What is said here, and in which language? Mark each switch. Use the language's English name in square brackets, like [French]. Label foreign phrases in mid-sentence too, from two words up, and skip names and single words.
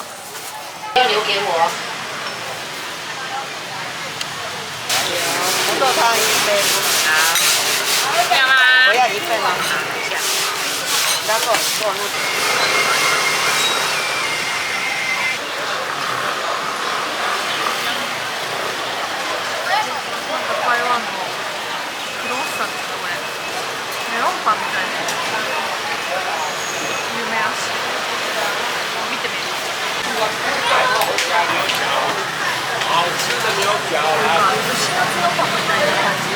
[Chinese] 要留给我。红豆汤一杯。好。这样吗？我要一份。好，等一下。不要给我录。 [Japanese] 台湾のクロワッサンですかこれ。メロンパンみたいな。有名らしい。見てみる。串カツのパンみたいな感じ。